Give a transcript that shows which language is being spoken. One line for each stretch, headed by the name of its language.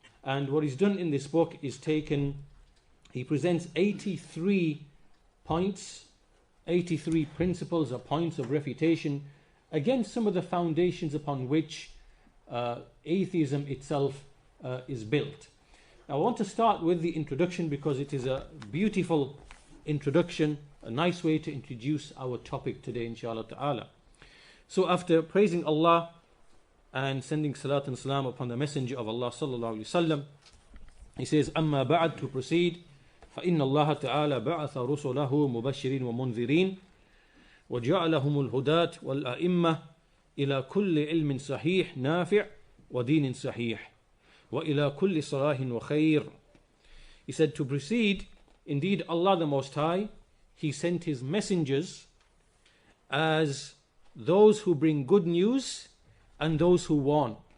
English: And what he's done in this book is he presents 83 points, 83 principles or points of refutation against some of the foundations upon which atheism itself is built. Now, I want to start with the introduction because it is a beautiful introduction, a nice way to introduce our topic today, inshallah ta'ala. So after praising Allah and sending salat and salam upon the Messenger of Allah sallallahu alayhi wasallam, he says,
Arabic: أما بعد,
English: to proceed,
Arabic: فإن الله تعالى بعث رسله مبشرين ومنذرين وجعلهم الهداة والأئمة إلى كل علم صحيح نافع ودين صحيح وإلى كل صلاح وخير.
English: He said, to proceed, indeed Allah the Most High, He sent His messengers as those who bring good news and those who warn,